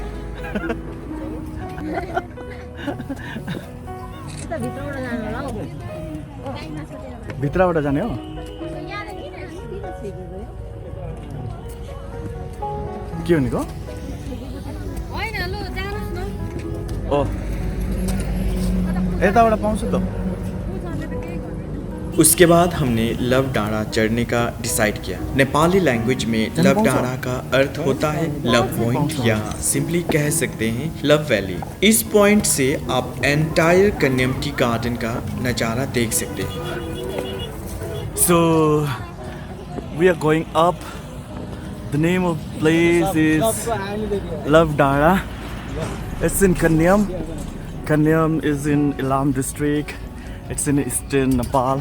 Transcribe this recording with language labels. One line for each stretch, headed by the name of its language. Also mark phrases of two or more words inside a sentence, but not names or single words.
Nepali: भित्रबाट जाने हो? के भनेको? ओ यताबाट पाउँछु त।
Hindi: उसके बाद हमने लव डाँडा चढ़ने का डिसाइड किया। नेपाली लैंग्वेज में लव डाँडा का अर्थ होता है
English: love point
Hindi: या सिंपली कह सकते हैं
English: love valley.
Hindi: इस पॉइंट से आप
English: entire Kanyam tea garden
Hindi: का नज़ारा देख सकते हैं।
English: So we are going up. The name of place is Love Dara. It's in Kanyam. Kanyam is in Ilam district. It's in eastern Nepal.